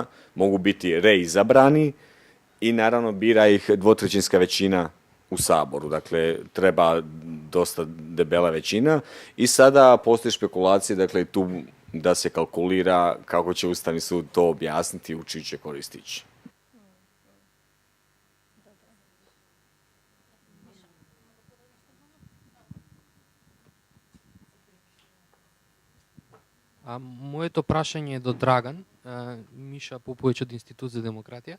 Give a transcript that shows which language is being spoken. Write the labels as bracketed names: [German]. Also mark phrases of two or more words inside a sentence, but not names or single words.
[Croatian] Mogu biti reizabrani i naravno bira ih 2/3 većina u Saboru. Dakle, treba dosta debela većina i sada postoje špekulacije, dakle, tu da se kalkulira kako će Ustavni sud to objasniti i u čiji će korist ići. [Macedonian] Моето прашање е до Драган, Миша Поповиќ од Институт за демократија.